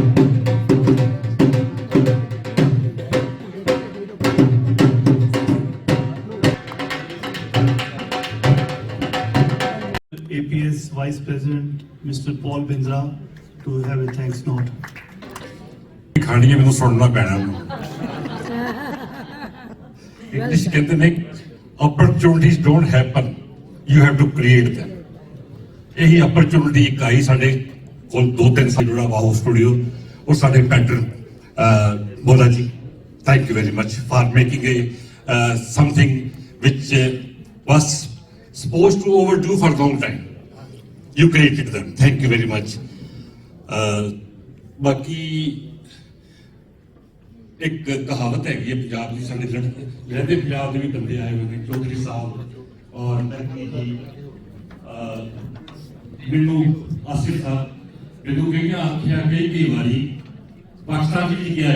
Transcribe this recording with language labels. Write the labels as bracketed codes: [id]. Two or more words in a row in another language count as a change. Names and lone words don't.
[en] APS Vice President Mr. Paul Bindra to have a thanks note. [pa] ਖਾਣੀਆਂ ਮੈਨੂੰ ਸੁਣਨਾ ਪੈਣਾ ਇੰਗਲਿਸ਼ ਕਹਿੰਦੇ ਨੇ [en] opportunities don't happen, you have to create them. [pa] ਇਹੀ opportunity ਇੱਕ ਆਈ ਸਾਡੇ ਕੋਲ 2-3 ਸਾਲ ਜਿਹੜਾ ਵਾਓ ਸਟੂਡੀਓ ਔਰ ਸਾਡੇ ਪੈਟਰਨ ਬੋਲਾ ਜੀ, [en] thank you very much for making a something which was supposed to overdue for a long time. You created them. Thank you very much. [pa] ਬਾਕੀ ਇੱਕ ਕਹਾਵਤ ਹੈਗੀ ਹੈ ਪੰਜਾਬ ਦੀ, ਸਾਡੇ ਲਹਿੰਦੇ ਪੰਜਾਬ ਦੇ ਵੀ ਬੰਦੇ ਆਏ ਹੋਏ ਨੇ, ਚੌਧਰੀ ਸਾਹਿਬ ਔਰ ਨਰਕੀ ਜੀ, ਮੈਨੂੰ ਆਸਿਫ ਸਾਹਿਬ, ਮੈਨੂੰ ਕਈਆਂ ਆਖਿਆ ਕਈ ਵਾਰੀ ਪਾਕਿਸਤਾਨ ਵਿੱਚ ਕਿਹਾ